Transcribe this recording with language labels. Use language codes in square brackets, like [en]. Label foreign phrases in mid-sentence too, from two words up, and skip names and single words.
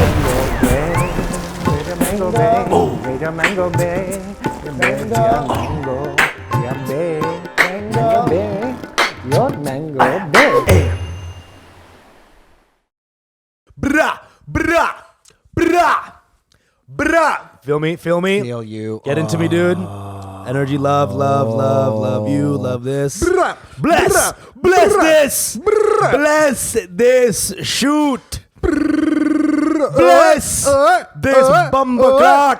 [en] Mango Bay, Mango Bay, Mango Bay, Mango Bay, your Mango Bay. Brah, brah, brah, brah. Feel me? Feel me? Feel you. Get into me, dude. Energy, love you, love this. Brah, Bless, brah, bless brah, this. brah. Bless this shoot. Bless this bumper clot.